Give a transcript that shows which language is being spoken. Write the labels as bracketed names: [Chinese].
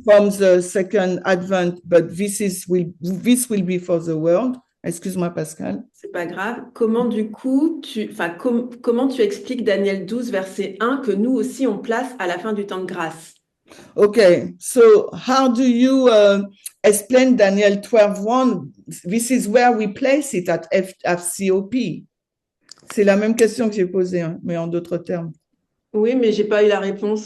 [English] from the second advent, but this will be for the world. [French] Excuse-moi, Pascal. C'est pas grave. Comment du coup, comment tu expliques Daniel 12, verset 1, que nous aussi on place à la fin du temps de grâce? [English] Okay, so how do you explain Daniel 12:1? This is where we place it at FCOP. [French] C'est la même question que j'ai posée, hein, mais en d'autres termes. Oui, mais j'ai pas eu la réponse.